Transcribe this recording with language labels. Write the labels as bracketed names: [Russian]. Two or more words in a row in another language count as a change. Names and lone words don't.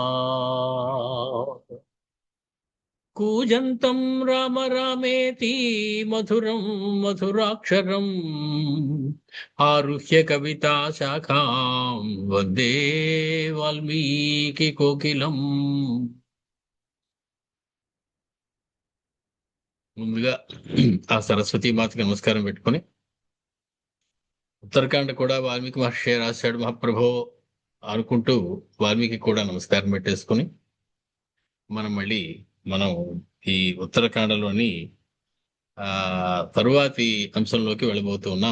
[Sanskrit] कूजन्तं राम रामेति मधुरं मधुराक्षरम् आरुह्य कविता शाखां वन्दे वाल्मीकि कोकिलम्. [Telugu] ముందుగా ఆ సరస్వతి మాతకి నమస్కారం పెట్టుకొని, ఉత్తరాఖండ్ కూడా వాల్మీకి మహర్షి రాశాడు మహాప్రభో అనుకుంటూ వాల్మీకి కూడా నమస్కారం పెట్టేసుకుని మనం ఈ ఉత్తరాఖండలోని తరువాతి అంశంలోకి వెళ్ళబోతూ ఉన్నాం.